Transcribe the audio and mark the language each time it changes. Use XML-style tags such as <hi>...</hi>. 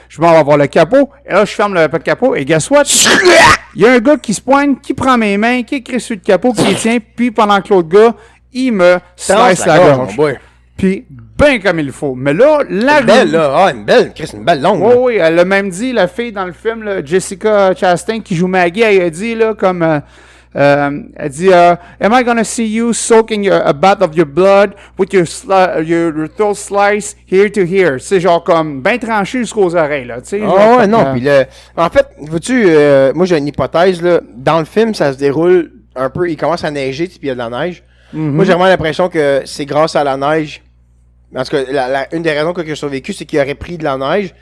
<fr>Je m'en vais voir le capot. Et là, je ferme le capot. Et guess what? Il y a un gars qui se pointe, qui prend mes mains, qui écrit sur le capot, qui les tient. Puis pendant que l'autre gars, il me slice la gorge. Puis, ben comme il faut. Mais là, la belle, là. Ah, une belle, Chris, une belle longue. Oui, oui, elle a même dit, la fille dans le film, là, Jessica Chastain, qui joue Maggie, elle a dit, là, comme... elle dit,</fr> <en>am I gonna see you soaking a bath of your blood with your throat slice here to here?</en> <fr>C'est genre comme bien tranché jusqu'aux oreilles, là, tu sais. Ah ouais, non, puis en fait, vois-tu, moi j'ai une hypothèse, là. Dans le film, ça se déroule un peu, il commence à neiger, puis il y a de la neige. Moi, j'ai vraiment l'impression que c'est grâce à la neige. Parce que une des raisons que j'ai survécu, c'est qu'il aurait pris de la neige,</fr>